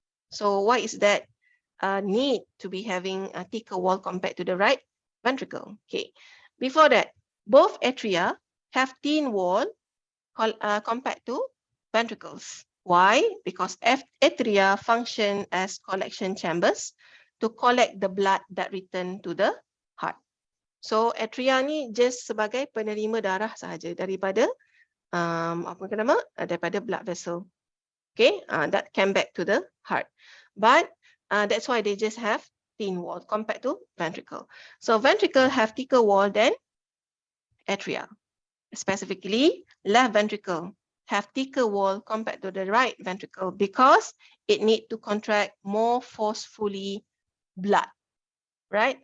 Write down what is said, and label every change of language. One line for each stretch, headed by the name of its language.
English: So why is that need to be having a thicker wall compared to the right ventricle? Okay, before that, both atria have thin wall compared to ventricles. Why? Because atria function as collection chambers to collect the blood that return to the heart.
Malay: So atria ni just sebagai penerima darah sahaja daripada daripada blood vessel.
English: Okay, that came back to the heart. But that's why they just have thin wall compared to ventricle. So ventricle have thicker wall than atria. Specifically, left ventricle have thicker wall compared to the right ventricle because it need to contract more forcefully blood, right?